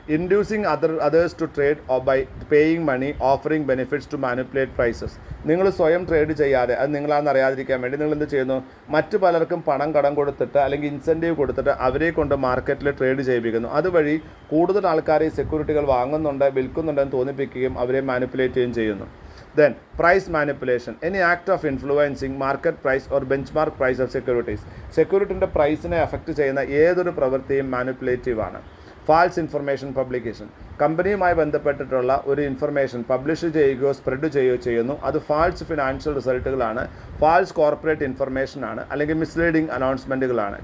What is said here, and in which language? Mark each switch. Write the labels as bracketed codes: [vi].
[en] Inducing others to trade by paying money, offering benefits to manipulate prices. [ml] നിങ്ങൾ സ്വയം trade ചെയ്യാതെ, അത് നിങ്ങളാണെന്ന് അറിയാതിരിക്കാൻ വേണ്ടി നിങ്ങൾ എന്ത് ചെയ്യുന്നു, മറ്റു പലർക്കും പണം കടം കൊടുത്തിട്ട് അല്ലെങ്കിൽ ഇൻസെൻറ്റീവ് കൊടുത്തിട്ട് അവരെ കൊണ്ട് മാർക്കറ്റിൽ ട്രേഡ് ചെയ്യിപ്പിക്കുന്നു. അതുവഴി കൂടുതൽ ആൾക്കാരെ സെക്യൂരിറ്റികൾ വാങ്ങുന്നുണ്ട്, വിൽക്കുന്നുണ്ടെന്ന് തോന്നിപ്പിക്കുകയും അവരെ മാനിപ്പുലേറ്റ് ചെയ്യുകയും ചെയ്യുന്നു. [en] Then, price manipulation, any act of influencing market price or benchmark price of securities. [ml] സെക്യൂരിറ്റിൻ്റെ പ്രൈസിനെ affect ചെയ്യുന്ന ഏതൊരു പ്രവൃത്തിയും മാനിപ്പുലേറ്റീവ് ആണ്. [en] False information publication. [ml] കമ്പനിയുമായി ബന്ധപ്പെട്ടിട്ടുള്ള ഒരു ഇൻഫർമേഷൻ പബ്ലിഷ് ചെയ്യുകയോ സ്പ്രെഡ് ചെയ്യുകയോ ചെയ്യുന്നു. അത് ഫാൾസ് ഫിനാൻഷ്യൽ റിസൾട്ടുകളാണ്, ഫാൾസ് കോർപ്പറേറ്റ് ഇൻഫർമേഷനാണ്, അല്ലെങ്കിൽ മിസ്ലീഡിംഗ് അനൗൺസ്മെൻറ്റുകളാണ്.